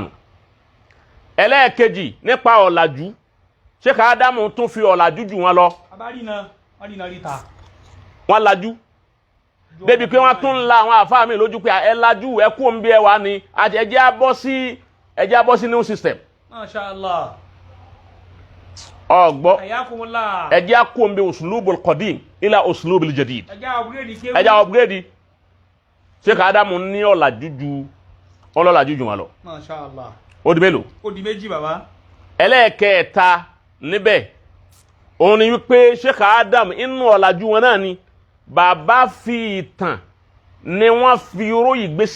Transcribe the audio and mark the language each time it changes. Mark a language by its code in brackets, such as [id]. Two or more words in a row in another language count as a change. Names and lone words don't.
[yo] ẹlẹ́ẹ̀kejì nípa ọ̀làjú Sheikh Adam tún fi ọ̀làjú jù wọn lọ. wọ́n lajú débi pé wọ́n tún la àwọn àfa mi lójú pé ẹ lajú ẹ kú òun bí ẹ wà ní àti ẹjẹ́ abọ́ sí [en] new system. [ar] ما شاء الله. [yo] ọgbọ́ ẹjẹ́ akó ń bẹ [ar] الأسلوب القديم إلى الأسلوب الجديد [yo] ẹjẹ́ upgrade Sheikh Adam ní ọ̀làjú ju wọn lọ. [ar] ما شاء الله. [yo] ó di mélòó? ó di méjì bàbá. ẹlẹ́ẹ̀kẹta níbẹ̀ òun ni wípé Sheikh Adam inú ọ̀làjú wọn náà ni bàbá fi ìtàn ni wọ́n fi ró ìgbésí